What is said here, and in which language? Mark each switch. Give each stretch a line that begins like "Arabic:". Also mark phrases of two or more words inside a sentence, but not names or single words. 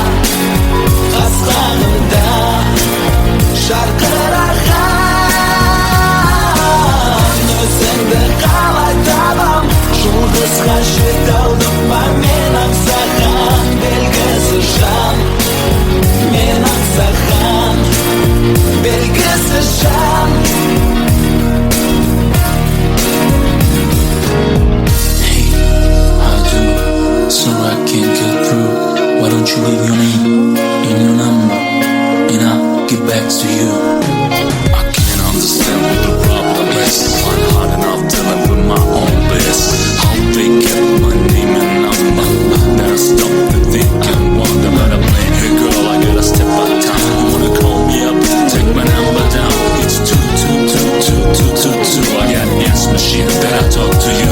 Kazakh: Жарқыраған өзіңді қалай табам Жұлдызға жете алдым ба мен аңсаған белгісіз жан Мен аңсаған белгісіз жан
English: Hey, I do, so I can't get through Why don't you leave your name and your number And I'll get back to you I can't understand what the problem is I'm hard enough dealing with my own bliss How they get my name and number Then I stop to think and wonder But I play, hey girl, I gotta step out of time You wanna call me up, take my number down It's 2222222 I got an answer machine that I talk to